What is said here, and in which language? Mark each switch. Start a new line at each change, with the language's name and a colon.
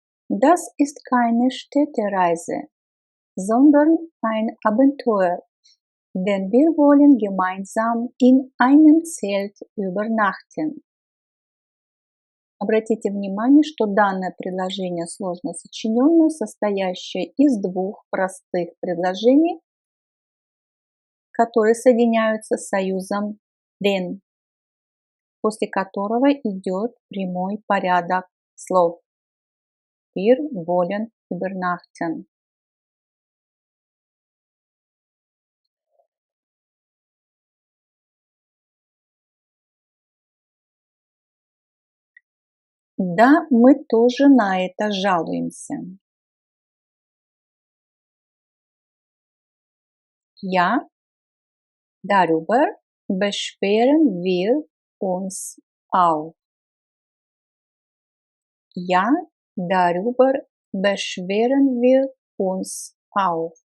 German: Das ist keine Städtereise, sondern ein Abenteuer, denn wir wollen gemeinsam in einem Zelt übernachten.
Russian: Обратите внимание, что данное предложение сложно сочиненное, состоящее из двух простых предложений, которые соединяются союзом den, после которого идет прямой порядок слов.
German: Wir wollen übernachten.
Russian: Да, мы тоже на это жалуемся.
German: Ja, darüber beschweren wir uns auch. Ja, darüber beschweren wir uns auch.